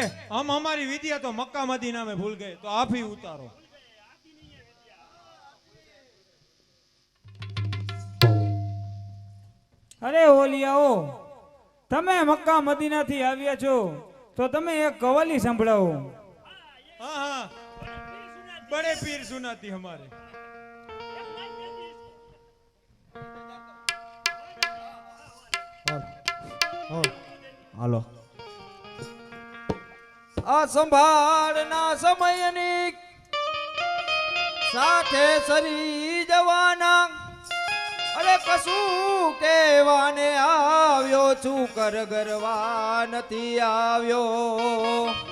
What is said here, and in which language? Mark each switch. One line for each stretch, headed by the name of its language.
Hindi: हम हमारी विद्या तो मक्का मदीना में भूल गए, तो आप ही उतारो।
Gujarati: અરે ઓલિયાઓ, તમે મક્કા મદીનાથી આવ્યા છો તો તમે એક કવાલી સંભળાવો।
Hindi: हाँ हाँ, बड़े पीर सुनाती हमारे।
Gujarati: હાલો આ સંભાળના સમયની સાથે સરી જવાના, અરે કશું કહેવાને આવ્યો છું, કર ગરવા નથી આવ્યો।